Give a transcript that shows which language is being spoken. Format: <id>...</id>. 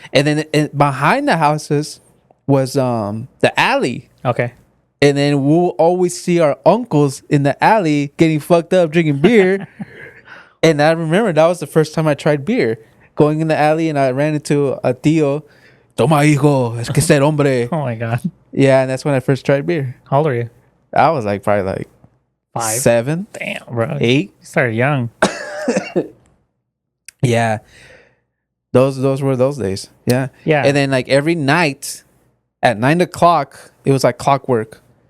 <en>And then behind the houses was the alley. Okay. And then we'll always see our uncles in the alley getting fucked up, drinking beer. And I remember that was the first time I tried beer, going in the alley, and I ran into a tío.</en> <es>Toma, hijo, es que ser hombre.</es> <en>Oh my god. Yeah, and that's when I first tried beer. How old are you? I was like probably like 5, 7. Damn, bro. 8. You started young. Yeah. Those were those days. Yeah. Yeah. And then like every night at 9 o'clock, it was like clockwork.</en>